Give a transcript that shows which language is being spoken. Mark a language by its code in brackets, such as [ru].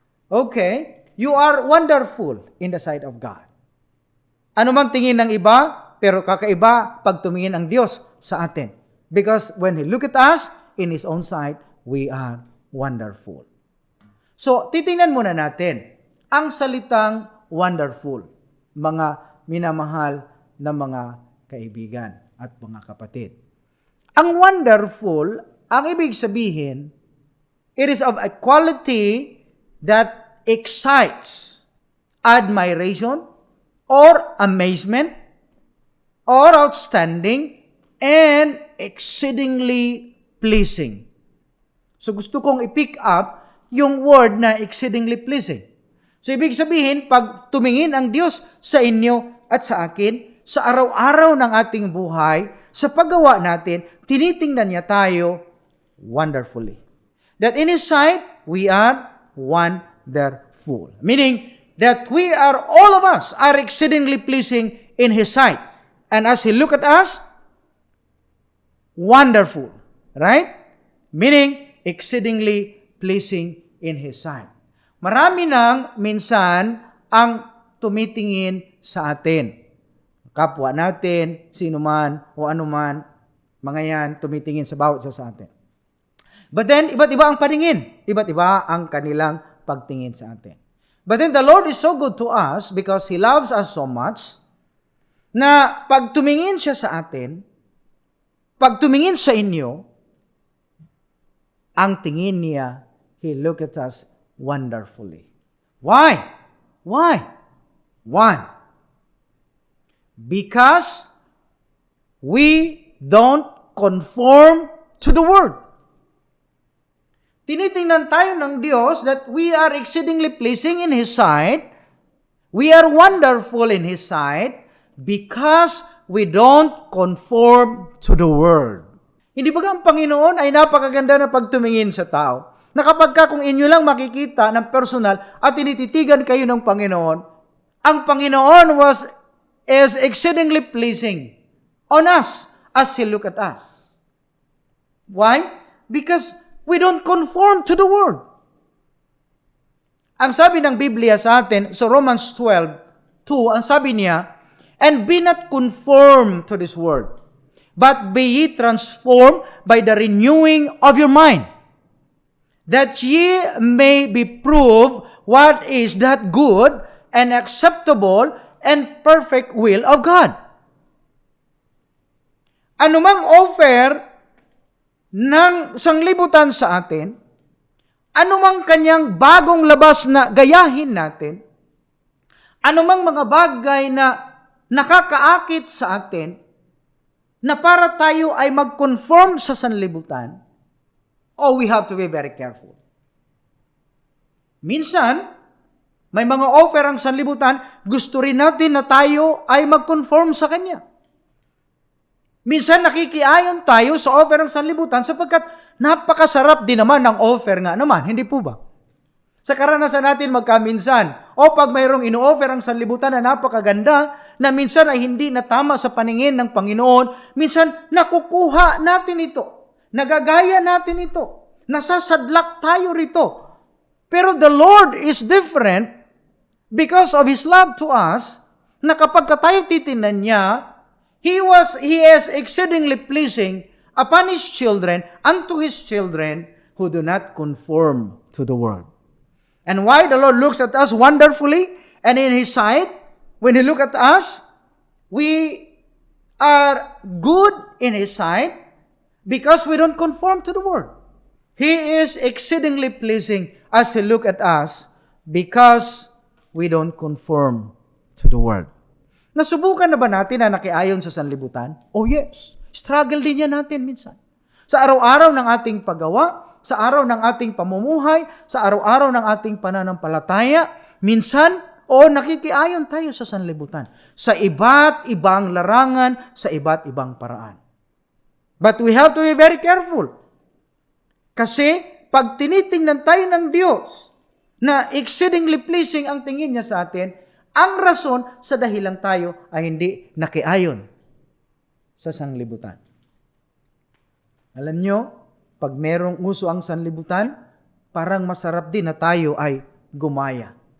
[en] Okay, you are wonderful in the sight of God. [tl] Ano man tingin ng iba, pero kakaiba pag tumingin ang Diyos sa atin. [en] Because when He look at us, in His own sight, we are wonderful. [tl] So, titingnan muna natin ang salitang wonderful, mga minamahal na mga kaibigan at mga kapatid. Ang wonderful, ang ibig sabihin, [en] it is of a quality that excites admiration or amazement or outstanding and exceedingly pleasing. [tl] So gusto kong i-pick up yung word na [en] exceedingly pleasing. [tl] So ibig sabihin, pag tumingin ang Diyos sa inyo at sa akin, sa araw-araw ng ating buhay, sa paggawa natin, tinitingnan niya tayo wonderfully. [en] That in His sight, we are wonderful. Meaning that we are, all of us, are exceedingly pleasing in His sight. And as He look at us, wonderful. Right? Meaning, exceedingly pleasing in His sight. [tl] Marami nang minsan ang tumitingin sa atin. Kapwa natin, sino man o ano man, mga yan, tumitingin sa bawat isa sa atin. [en] But then, [tl] iba't iba ang paningin. Iba't iba ang kanilang pagtingin sa atin. [en] But then the Lord is so good to us because He loves us so much [tl] na pag tumingin siya sa atin, pag tumingin sa inyo, ang tingin niya, [en] He look at us wonderfully. Why? Why? One, because we don't conform to the world. [tl] Tinitingnan tayo ng Diyos [en] that we are exceedingly pleasing in His sight. We are wonderful in His sight because we don't conform to the world. [tl] Hindi ba ang Panginoon ay napakaganda na pagtumingin sa tao? Na kapag kung inyo lang makikita ng personal at tinititigan kayo ng Panginoon, ang Panginoon [en] is exceedingly pleasing on us as He look at us. Why? Because we don't conform to the world. [tl] Ang sabi ng Biblia sa atin, so Romans 12:2, ang sabi niya, [en] and be not conformed to this world, but be ye transformed by the renewing of your mind, that ye may be proved what is that good and acceptable and perfect will of God. [tl] Anumang offer ng sanglibutan sa atin, anumang kanyang bagong labas na gayahin natin, anumang mga bagay na nakakaakit sa atin, na para tayo ay mag-conform sa sanlibutan, [en] we have to be very careful. [tl] Minsan, may mga offer ang sanlibutan, gusto rin natin na tayo ay mag-conform sa kanya. Minsan nakikiayon tayo sa offer ng sanlibutan sapagkat napakasarap din naman ng offer nga naman, hindi po ba? Sa karanasan natin magkaminsan, pag mayroong ino-offer ang sanlibutan na napakaganda, na minsan ay hindi natama sa paningin ng Panginoon, minsan nakukuha natin ito, nagagaya natin ito, nasasadlak tayo rito. [en] Pero the Lord is different because of His love to us, [tl] na kapag tayo titinan niya, [en] He is exceedingly pleasing upon His children, unto His children who do not conform to the world. And why the Lord looks at us wonderfully and in His sight, when He look at us, we are good in His sight because we don't conform to the world. He is exceedingly pleasing as He look at us because we don't conform to the world. [tl] Nasubukan na ba natin na nakiayon sa sanlibutan? [en] Oh yes. [tl] Struggle din yan natin minsan. Sa araw-araw ng ating paggawa, sa araw ng ating pamumuhay, sa araw-araw ng ating pananampalataya, minsan, nakikiayon tayo sa sanlibutan. Sa iba't ibang larangan, sa iba't ibang paraan. [en] But we have to be very careful. [tl] Kasi, pag tinitingnan tayo ng Diyos, na [en] exceedingly pleasing [tl] ang tingin niya sa atin, ang rason sa dahilang tayo ay hindi nakiayon sa sanlibutan. Alam nyo, pag merong uso ang sanlibutan, parang masarap din na tayo ay gumaya.